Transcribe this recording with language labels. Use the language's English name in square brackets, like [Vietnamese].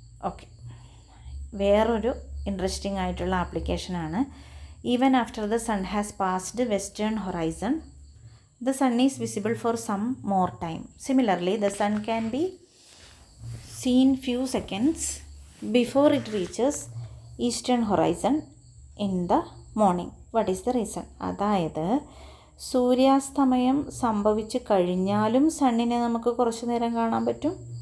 [Malayalam] Okay, വേറൊരു interesting ആയിട്ടുള്ള ആപ്ലിക്കേഷനാണ്. [English] Even after the sun has passed western horizon the sun is visible for some more time. Similarly, the sun can be seen few seconds before it reaches eastern horizon in the morning. What is the reason? [Malayalam] അതായത് സൂര്യാസ്തമയം സംഭവിച്ചു കഴിഞ്ഞാലും സണ്ണിനെ നമുക്ക് കുറച്ച് നേരം കാണാൻ പറ്റും.